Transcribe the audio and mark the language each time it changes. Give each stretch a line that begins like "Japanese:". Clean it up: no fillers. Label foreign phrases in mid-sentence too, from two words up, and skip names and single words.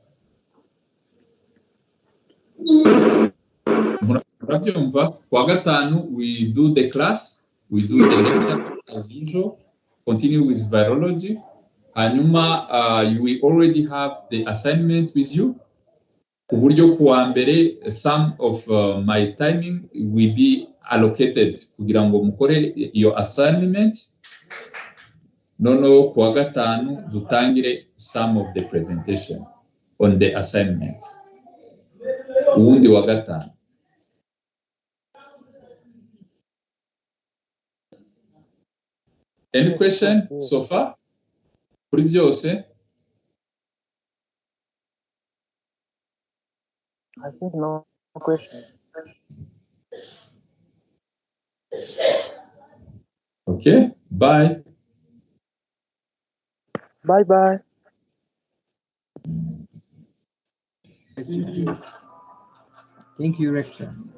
English: We do the class, we do the lecture as usual, continue with virology. Hanyuma, we already have the assignment with you.
Kinyarwanda: Uburyo kuwa mbere,
English: some of my timing will be allocated
Kinyarwanda: kugira ngo mukore
English: your assignment.
Kinyarwanda: Nono kuwa gatanu dutangire
English: some of the presentation on the assignment.
Kinyarwanda: Uwundi wa gatanu.
English: Any question so far?
Kinyarwanda: Kuri byose?
English: I think no question. Okay, bye. Bye-bye. Thank you, Rector.